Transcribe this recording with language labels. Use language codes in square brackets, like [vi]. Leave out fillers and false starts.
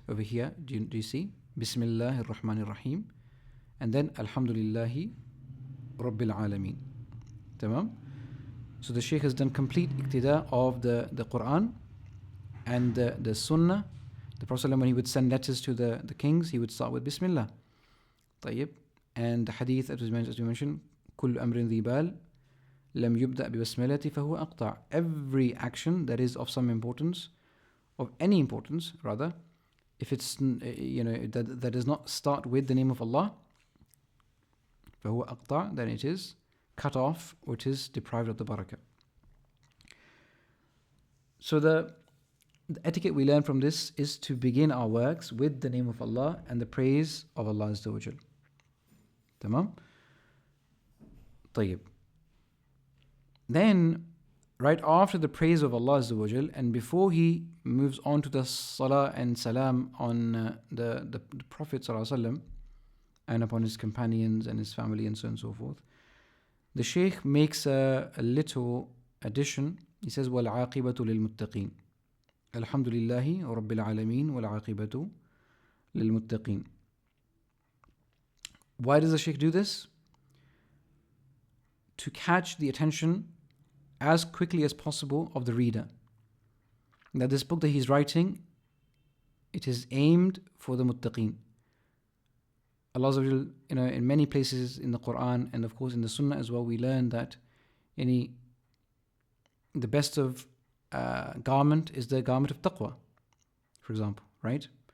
[en] Over here, do you see? Bismillah ar-Rahman ar-Rahim. And then Alhamdulillahi Rabbil Alameen. Tamam? So the Shaykh has done complete iqtida of the Quran and the Sunnah. The Prophet when he would send letters to the kings, he would start with Bismillah. [ar] طيب. [en] And the hadith, as we mentioned, [ar] كل أمر ذي بال لم يبدأ ببسملة فهو أقطع. [en] Every action that is of some importance, of any importance rather, if it's that does not start with the name of Allah, [ar] فهو أقطع, [en] then it is cut off or it is deprived of the barakah. So the etiquette we learn from this is to begin our works with the name of Allah and the praise of Allah Azza wa Jal. [ar] Tamam? طيب. [en] Then, right after the praise of Allah Azza wa Jal, and before he moves on to the salah and salam on the Prophet Sallallahu Alaihi Wasallam and upon his companions and his family and so on and so forth, the Shaykh makes a little addition. He says, [ar] وَالْعَاقِبَةُ لِلْمُتَّقِينَ الحمد لله رب العالمين والعاقبة للمتقين. [en] Why does the Shaykh do this? To catch the attention as quickly as possible of the reader. That this book that he's writing, it is aimed for the muttaqeen. Allah, in many places in the Quran and of course in the Sunnah as well, we learn that the best of garment is the garment of taqwa, for example, right?